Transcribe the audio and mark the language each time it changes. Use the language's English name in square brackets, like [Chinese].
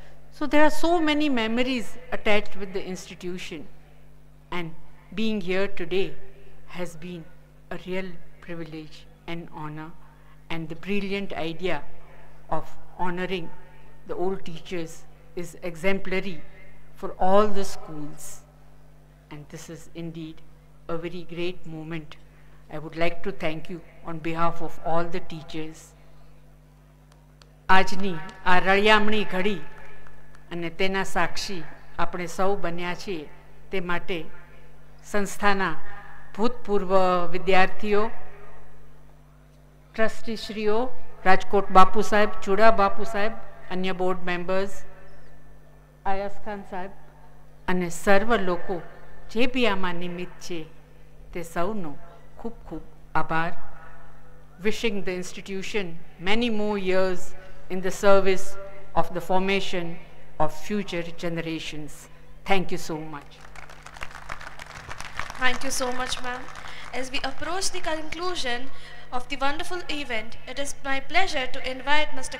[English] So there are so many memories attached with the institution, and being here today has been a real privilege and honor, and the brilliant idea of honoring the old teachers is exemplary for all the schools, and this is indeed a very great moment. I would like to thank you on behalf of all the teachers. [Gujarati] આજની આ રળિયામણી ઘડી અને તેના સાક્ષી આપણે સૌ બન્યા છીએ, તે માટે સંસ્થાના ભૂતપૂર્વ વિદ્યાર્થીઓ, ટ્રસ્ટીશ્રીઓ, રાજકોટ બાપુ સાહેબ, ચુડા બાપુ સાહેબ, અન્ય બોર્ડ મેમ્બર્સ, આયાઝ ખાન સાહેબ અને સર્વ લોકો જે બી આમાં નિમિત્ત છે તે સૌનો ખૂબ ખૂબ આભાર. [English] Wishing the institution many more years in the service of the formation of future generations. Thank you so much. Thank you so much, ma'am. As we approach the conclusion of the wonderful event, it is my pleasure to invite Mr.